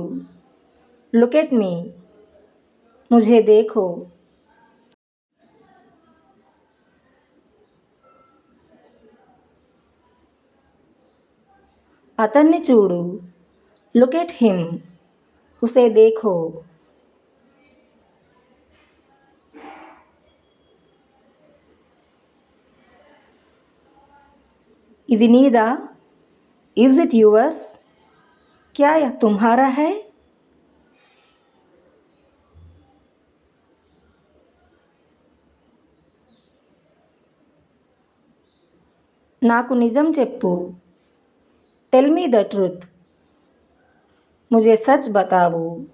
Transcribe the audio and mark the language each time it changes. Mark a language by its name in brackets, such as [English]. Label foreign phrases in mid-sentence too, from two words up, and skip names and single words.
[English] Look at me. [Hindi] मुझे देखो. [Telugu] అతన్ని చూడు. [English] Look at him. [Hindi] उसे देखो. [Telugu] ఇది నీదా? [English] Is it yours? [Hindi] क्या यह तुम्हारा है? [Telugu] నాకు నిజం చెప్పు. [English] Tell me the truth. [Hindi] मुझे सच बताओ.